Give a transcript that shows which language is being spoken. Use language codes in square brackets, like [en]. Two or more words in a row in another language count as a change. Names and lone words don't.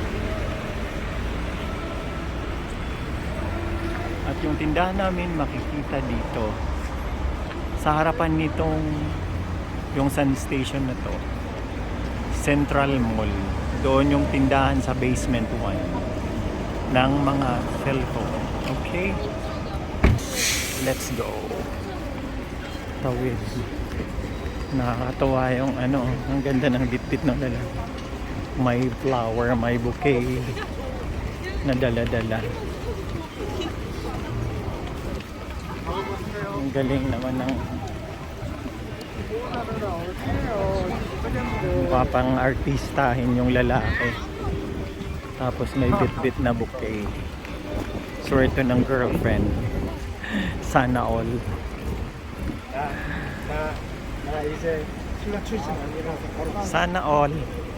[tl] At yung tindahan namin makikita dito sa harapan nitong Yongsan Station na to, Central Mall. Doon yung tindahan sa basement 1 ng mga cellphone. [en] Okay? Let's go. [tl] Tawid. Nakakatawa yung ano, ang ganda ng bitbit ng lalaki. May flower, may bouquet na dala-dala. Ang galing naman ng mukha pang artistahin yung lalaki. Tapos may bitbit na bouquet. Swerte ng girlfriend. Sana all. [ko] 나 이제 휴가 출신 아니라서 바로 [tl] Sana all.